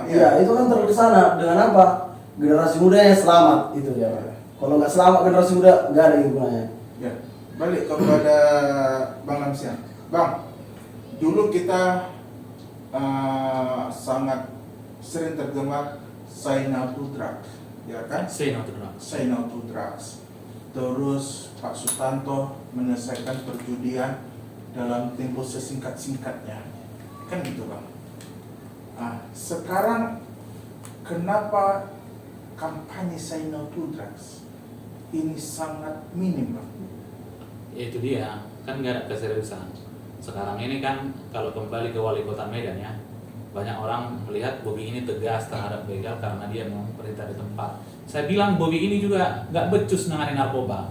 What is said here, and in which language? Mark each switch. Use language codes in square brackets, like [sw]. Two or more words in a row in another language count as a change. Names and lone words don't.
[id] iya itu kan terkesana dengan apa? Generasi muda yang selamat itu ya. Kalau nggak selamat generasi muda nggak ada gunanya. Ya. Balik kepada Bang Lamsian. Bang, dulu kita sangat sering tergemar [en] say no to drugs, [id] ya kan? [en] Say no to drugs. Say no to drugs. [id] Terus Pak Sutanto menyelesaikan perjudian dalam tempo sesingkat-singkatnya, kan gitu Bang. Sekarang kenapa kampanye [en] say no to drugs [id] ini sangat minim Bang? Ya itu dia, kan nggak ada keseriusan. Sekarang ini kan kalau kembali ke wali kota Medan ya, banyak orang melihat Bobi ini tegas terhadap begal karena dia mau perintah di tempat. Saya bilang Bobi ini juga nggak becus nangani narkoba.